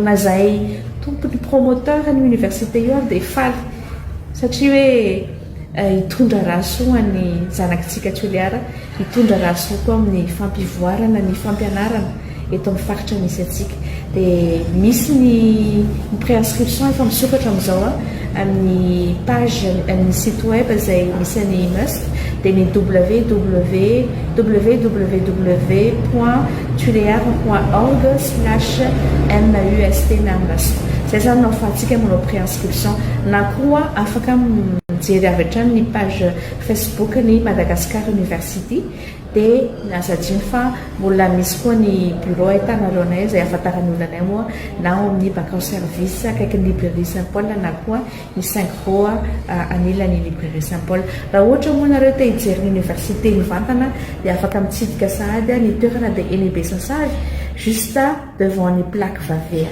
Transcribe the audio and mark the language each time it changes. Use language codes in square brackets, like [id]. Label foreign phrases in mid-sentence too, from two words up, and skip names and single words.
[mg] na zahay tompony promoteur ny université io dia faly satria hoe hitondra raha soa ny zanakitsika Toliara hitondra raha soa koa amin'ny fampivoarana ny fampianarana eto amin'ny faritra misy atsika dia misy ny préinscription efa misokatra amin'izao amin'ny page amin'ny [fr] site web [mg] izay misy ny MUST dia ny www.tulear.org/MUST na MUST zay zany no ahafahantsika manao préinscription na koa afaka mijery avy hatrany ny page Facebook ny Madagascar University dia nazadiny fa mbola misy koa ny bureau ahitanareo anay izay ahafantarany olonanay moa na amin'ny bacao service akaiky ny librairie Saint-Paul na koa ny 5 roa anilan'ny librairie Saint-Paul raha ohatra moa nareo te hijery ny université mivantana dia afaka mitsidika sahady ny toerana dia eny Besasavy [fr] juste devant [mg] ny plaque vavea.